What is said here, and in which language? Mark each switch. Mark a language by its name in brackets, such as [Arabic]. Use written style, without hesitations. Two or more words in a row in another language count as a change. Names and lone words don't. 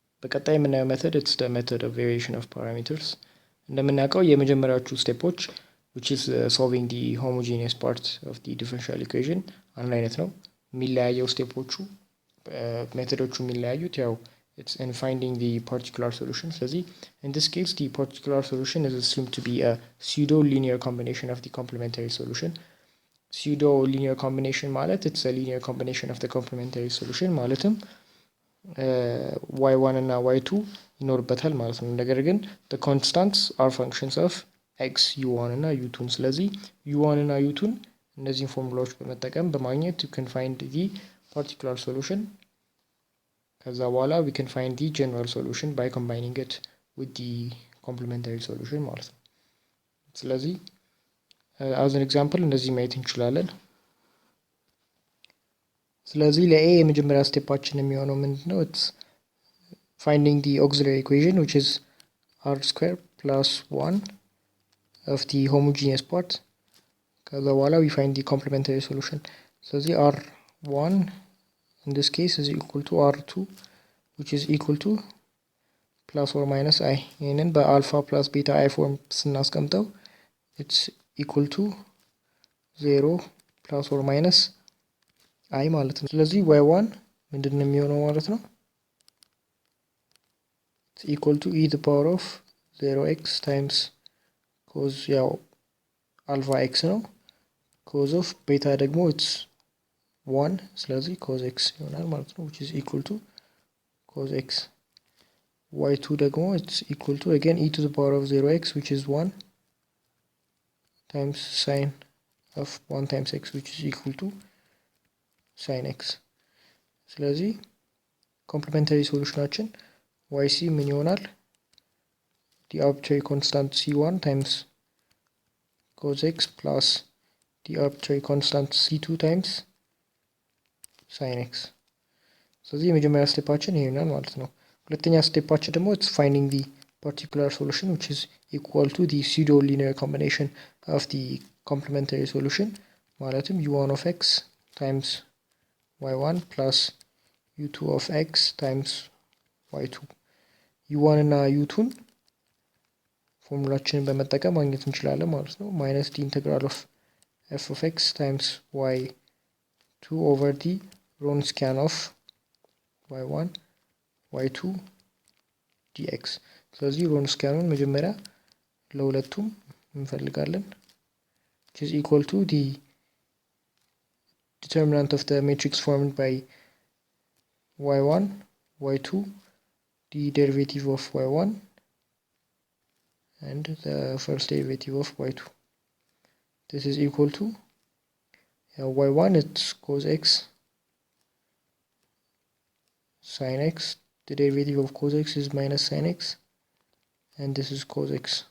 [Amharic] ቀጣይ የምናየው ሜተድ [English] it's the method of variation of parameters [Amharic] እንደምናውቀው የመጀመሪያዎቹ ስቴፖች [English] which is solving the homogeneous part of the differential equation [Amharic] አንድ አይነት ነው። የሚለያየው ስቴፖቹ ሜተዶቹ የሚለያዩት ያው [English] it's in finding the particular solution። ስለዚህ in this case the particular solution is assumed to be a pseudo linear combination of the complementary solution። pseudo linear combination ማለት it's a linear combination of the complementary solution ማለትም [Amharic] y1 እና y2 ይኖርበታል ማለት ነው። ነገር ግን [English] the constants are functions of x u1 [Amharic] እና u2 ስለዚህ u1 እና u2 እነዚህን ፎርሙላዎች በመጠቀም በማግኘት [English] you can find the particular solution። [Amharic] ከዛ በኋላ [English] we can find the general solution by combining it with the complementary solution [Amharic] ማለት ነው። ስለዚህ [English] as an example [Amharic] እንደዚህ ማየት እንችላለን። ስለዚህ ለኤ የመጀመሪያ ስቴፓችን የሚሆነው ምንድነው? [English] it's finding the auxiliary equation which is r square plus 1 of the homogeneous part። [Amharic] ከዛ በኋላ [English] we find the complementary solution። ስለዚህ r1 in this case is equal to r2 which is equal to plus or minus i። [Amharic] ይህንን በአልፋ ፕላስ ቤታ i ፎርም ስናስቀምጠው [English] it's equal to 0 plus or minus i [Amharic] ማለት ነው። ስለዚህ y1 ምንድነው የሚሆነው ማለት ነው? [English] it's equal to e to the power of 0x times cos [Amharic] ያው አልፋ x ነው [English] cos of [Amharic] ቤታ ደግሞ [English] it's 1 [Amharic] ስለዚህ cos x ይሆናል ማለት ነው [English] which is equal to cos x። y2 ደግሞ it's equal to again e to the power of 0x which is 1 times sin of 1 times x which is equal to sin x። [Amharic] ስለዚህ ኮምፕሊሜንታሪ ሶሉሽናችን yc ምን ይሆናል? [English] the arbitrary constant c1 times cos x plus the arbitrary constant c2 times sin x። [Amharic] ስለዚህ የመጀመሪያ ስቴፓችን ይሄ ይሆናል ማለት ነው። ሁለተኛ ስቴፓችን ደግሞ [English] it's finding the particular solution which is equal to the pseudo linear combination of the complementary solution ማለትም u1 of x times y1 plus u2 of x times y2 [Amharic] u1 እና u2ን ፎርሙላችንን በመጠቀም ማግኘት እንችላለን ማለት ነው። [English] minus the integral of f of x times y2 over the Wronskian of y1 y2 dx። [Amharic] ስለዚህ ሮንስኪያኑን መጀመሪያ ለሁለቱም እንፈልጋለን [English] which is equal to the determinant of the matrix formed by y1 y2 the derivative of y1 and the first derivative of y2. This is equal to y1 it's cos x sin x, the derivative of cos x is minus sin x and this is cos x.